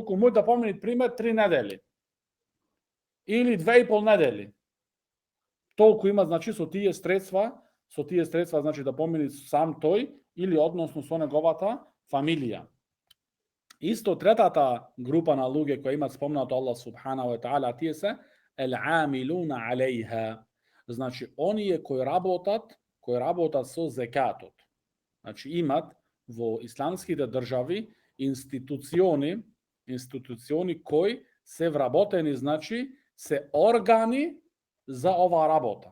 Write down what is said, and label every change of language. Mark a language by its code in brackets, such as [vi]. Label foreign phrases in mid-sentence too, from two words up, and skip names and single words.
[mk] Туку може да помини, пример, 3 недели. Или 2,5 недели. Толку има, значи, со тие средства, значи, да помини сам тој, или односно со неговата фамилија. Исто третата група на луѓе кои имат спомнато Аллах [ar] سبحانه وتعالى, [mk] тие се [ar] العاملون عليها. [mk] Значи, оние кои работат со зекатот. Значи, имат во исламските држави институциони кои се вработени, значи, се органи за оваа работа.